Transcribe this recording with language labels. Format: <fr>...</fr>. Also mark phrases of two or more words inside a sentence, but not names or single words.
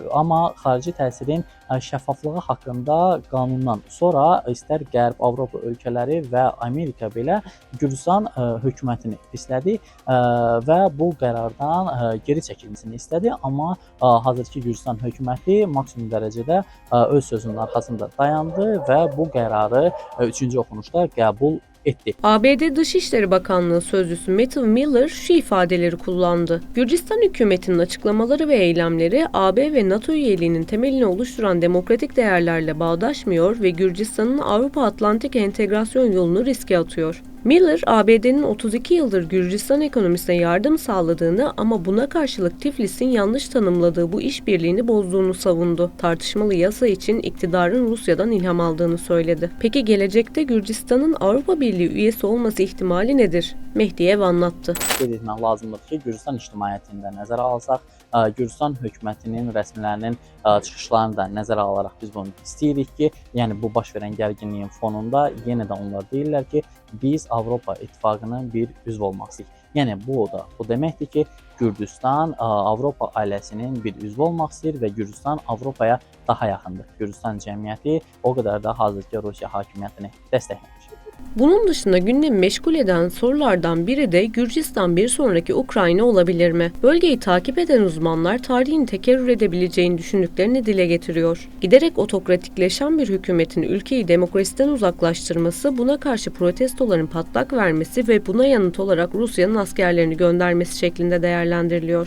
<az>Amma xarici təsirin şəffaflığı haqqında qanundan sonra istər Qərb Avropa ölkələri və Amerika belə Gürcistan hökumətini pislədi və bu qərardan geri çəkilməsini istədi. Amma hazırki Gürcistan hökuməti maksimum dərəcədə öz sözünün arxasında dayandı və bu qərarı 3-cü oxunuşda qəbul etti.</az> <tr>ABD Dışişleri Bakanlığı Sözcüsü Matthew Miller şu ifadeleri kullandı. Gürcistan hükümetinin açıklamaları ve eylemleri AB ve NATO üyeliğinin temelini oluşturan demokratik değerlerle bağdaşmıyor ve Gürcistan'ın Avrupa Atlantik entegrasyon yolunu riske atıyor. Miller, ABD'nin 32 yıldır Gürcistan ekonomisine yardım sağladığını ama buna karşılık Tiflis'in yanlış tanımladığı bu işbirliğini bozduğunu savundu. Tartışmalı yasa için iktidarın Rusya'dan ilham aldığını söyledi. Peki gelecekte Gürcistan'ın Avrupa Birliği üyesi olması ihtimali nedir? Mehdiyev anlattı.</tr> <az>Qeyd etmək lazımdır ki, Gürcistan ictimaiyyətində nəzərə alsaq, Gürcistan hökumətinin, rəsmilərinin çıxışlarını da nəzərə alaraq biz bunu istəyirik ki, yəni bu baş verən gərginliyin fonunda yenə də onlar deyirlər ki, biz Avropa İttifaqının bir üzv olmaq istəyirik. Yəni bu deməkdir ki, Gürcistan Avropa ailəsinin bir üzvü olmaq istəyir və Gürcistan Avropaya daha yaxındır. Gürcistan cəmiyyəti o qədər də hazırki Rusiya hakimiyyətini dəstəkləmir.</az> <tr>Bunun dışında gündemi meşgul eden sorulardan biri de Gürcistan bir sonraki Ukrayna olabilir mi? Bölgeyi takip eden uzmanlar tarihin tekerrür edebileceğini düşündüklerini dile getiriyor. Giderek otokratikleşen bir hükümetin ülkeyi demokrasiden uzaklaştırması, buna karşı protestoların patlak vermesi ve buna yanıt olarak Rusya'nın askerlerini göndermesi şeklinde değerlendiriliyor.</tr>